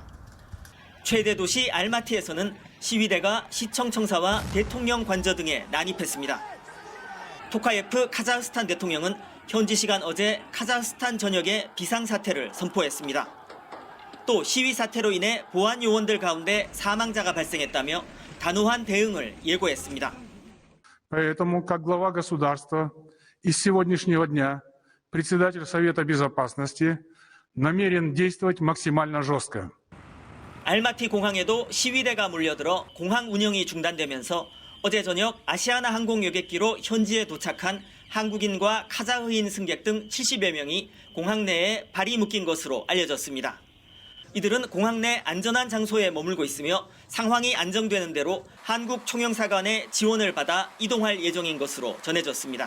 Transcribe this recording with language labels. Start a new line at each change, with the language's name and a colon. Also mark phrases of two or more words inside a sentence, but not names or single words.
Korean: 최대 도시 알마티에서는 시위대가 시청 청사와 대통령 관저 등에 난입했습니다. 토카예프 카자흐스탄 대통령은 현지 시간 어제 카자흐스탄 전역에 비상사태를 선포했습니다. 또 시위 사태로 인해 보안 요원들 가운데 사망자가 발생했다며 단호한 대응을 예고했습니다.
Russian: Поэтому, как глава государства, и с сегодняшнего дня председатель Совета Безопасности намерен действовать максимально жестко.
Korean: 알마티 공항에도 시위대가 몰려들어 공항 운영이 중단되면서 어제 저녁 아시아나 항공 여객기로 현지에 도착한 한국인과 카자흐인 승객 등 70여 명이 공항 내에 발이 묶인 것으로 알려졌습니다. 이들은 공항 내 안전한 장소에 머물고 있으며 상황이 안정되는 대로 한국 총영사관의 지원을 받아 이동할 예정인 것으로 전해졌습니다.